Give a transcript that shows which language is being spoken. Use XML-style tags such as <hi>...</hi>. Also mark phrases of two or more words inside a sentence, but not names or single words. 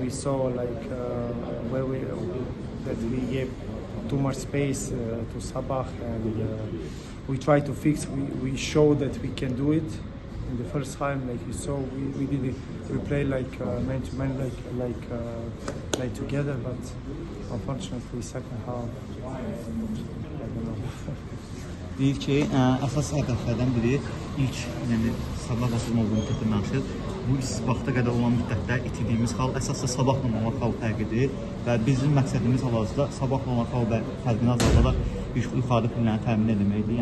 <en>We saw where we gave too much space to Sabah, and we try to fix. We showed that we can do it in the first time, like you saw. We did it. We play like man to man, like together. But unfortunately, second half, I don't know.</en> <az>Deyir ki, əsas hədəflərdən biri ilk Sabah basılma olduğunu götürməmişdir. Bu vaxta qədər olan müddətdə itirdiyimiz hal əsasda Sabahla olan hal fərqidir və bizim məqsədimiz hal-hazırda Sabahla olan hal və fərqini azaldaraq yuxarı pillərini təmin etməkdir.</az>